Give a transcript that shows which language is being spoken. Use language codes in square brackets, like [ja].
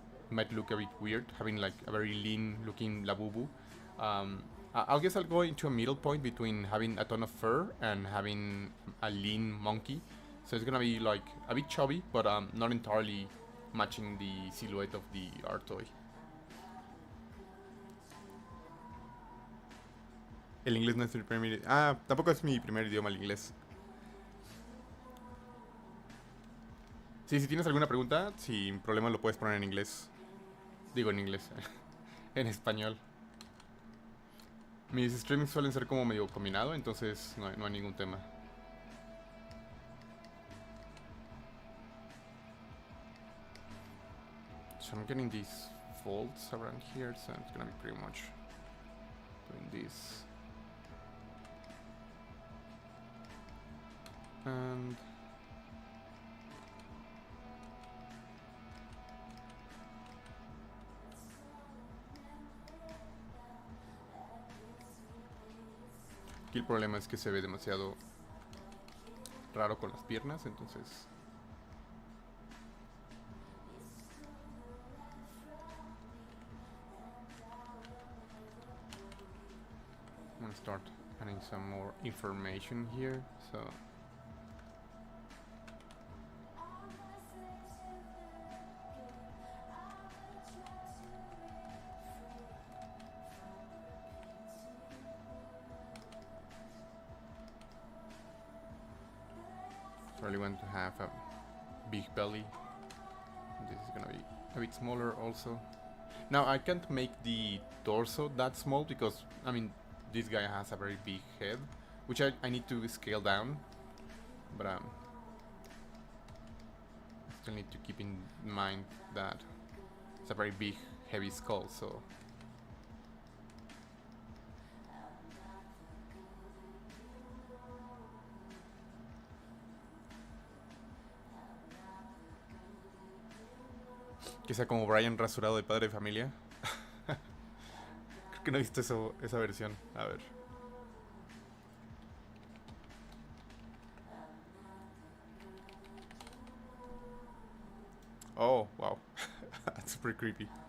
[en] might look a bit weird, having like a very lean looking Labubu. I guess I'll go into a middle point between having a ton of fur and having a lean monkey. So it's gonna be like a bit chubby, but not entirely matching the silhouette of the art toy. [es] El inglés no es mi primer idioma. Ah, tampoco es mi primer idioma el inglés. Sí, si tienes alguna pregunta, sin problema lo puedes poner en inglés. Digo en inglés, en español. Mis streams suelen ser como medio combinado, entonces no hay ningún tema. [en] So I'm getting these folds around here, so it's gonna be pretty much doing this. [es] And aquí el problema es que se ve demasiado raro con las piernas, entonces [en] I'm gonna start adding some more information here. So really want to have a big belly. This is gonna be a bit smaller also. Now I can't make the torso that small because I mean this guy has a very big head, which I need to scale down, but I still need to keep in mind that it's a very big heavy skull, so [es] que sea como Brian rasurado de padre de familia. Creo que no he visto esa versión. A ver. [en] Oh, wow. That's pretty creepy.